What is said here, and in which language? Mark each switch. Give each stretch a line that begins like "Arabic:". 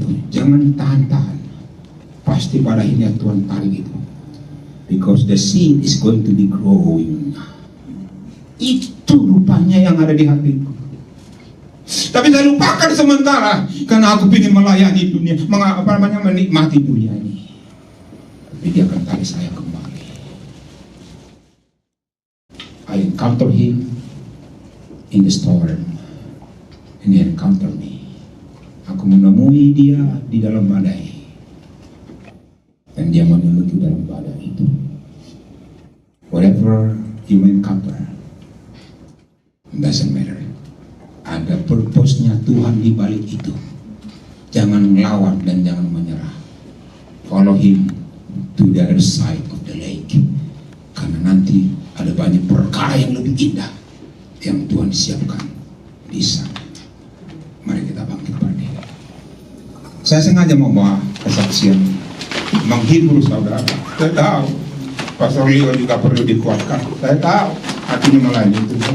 Indonesian: jangan tahan-tahan. Pasti pada akhirnya Tuhan tarik itu.
English: Because the seed is going to be growing.
Indonesian: Itu rupanya yang ada di hatiku. Tapi saya lupakan sementara karena aku ingin melayani dunia, menikmati dunia ini. Tapi dia akan tarik saya kembali.
English: I encounter him in the storm, and he encounter me.
Indonesian: Aku menemui dia di dalam badai, dan dia menyelidiki dalam badai itu.
English: Whatever you may encounter, doesn't matter.
Indonesian: Ada purpose-nya Tuhan di balik itu. Jangan melawan dan jangan menyerah.
English: Follow him to the other side of the lake.
Indonesian: Karena nanti ada banyak perkara yang lebih indah yang Tuhan siapkan di sana. Mari kita bangkit berdiri. Saya sengaja mau bawa kesaksian menghibur saudara. Saya tahu Pastor Leo juga perlu dikuatkan. Saya tahu hatinya melayani itu.